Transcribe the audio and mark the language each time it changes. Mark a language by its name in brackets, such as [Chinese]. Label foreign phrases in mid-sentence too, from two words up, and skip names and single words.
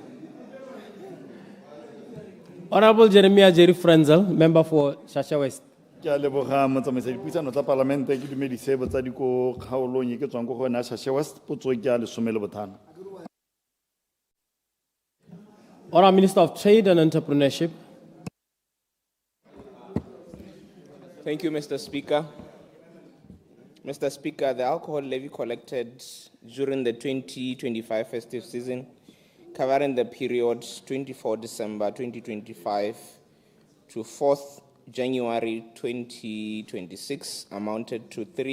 [English] Honorable Jeremiah Jerry Frenzel, member for Shasha West. [Tswana] Ke a leboga motsamaisi dipuisano tsa palamente ke dumedise botsadi ko kgaolong e ke tswang ko go yona Shashe West potso ke a 15. [English] Honourable Minister of Trade and Entrepreneurship. Thank you, Mr. Speaker. Mr. Speaker, the alcohol levy collected during the 2025 festive season, covering the period 24 December 2025 to 4th January 2026, amounted to